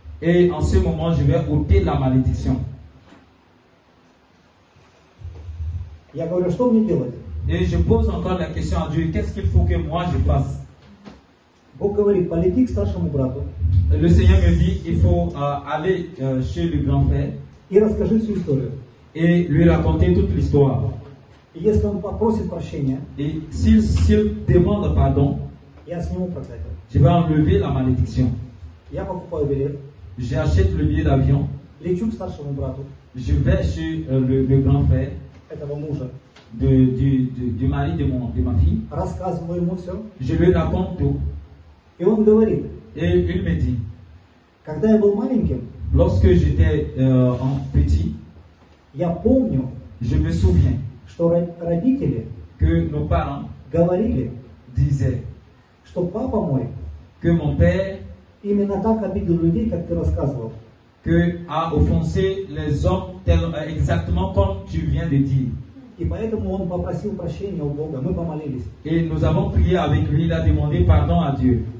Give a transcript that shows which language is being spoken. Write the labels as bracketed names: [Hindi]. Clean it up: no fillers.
[French] Et en ce moment, je vais ôter la malédiction. [Russian] Я говорю, что мне делать? [French] Et je pose encore la question à Dieu, qu'est-ce qu'il faut que moi je fasse? [Russian] Бог говорит, полети к старшему брату [French] Le Seigneur me dit, il faut aller chez le grand frère [Russian] и расскажи всю историю. [French] et lui raconter toute l'histoire. [Russian] И если он попросит прощения, [French] Et s'il demande pardon, [Russian] я сниму проклятие. [French] je vais enlever la malédiction. [Russian] Я покупаю билет, [French] J'achète le billet d'avion, [Russian] лечу к старшему брату [French] je vais chez le grand frère [Russian] этого мужа, [French] du mari de ma fille, [Russian] рассказываю ему все. [French] je lui raconte tout [Russian] И он говорит, [French] et il me dit, [Russian] Когда я был маленьким, [French] Lorsque j'étais petit, [Russian] я помню, [French] je me souviens [Russian] что родители [French] que nos parents [Russian] говорили, [French] disaient [Russian] что папа мой [French] que mon père [Russian] именно так обидел людей, как ты рассказывал. [French] a offensé les hommes exactement comme tu viens de dire. [Russian] И поэтому он попросил прощения у Бога. Мы помолились. [French] Et nous avons prié avec lui, il a demandé pardon à Dieu.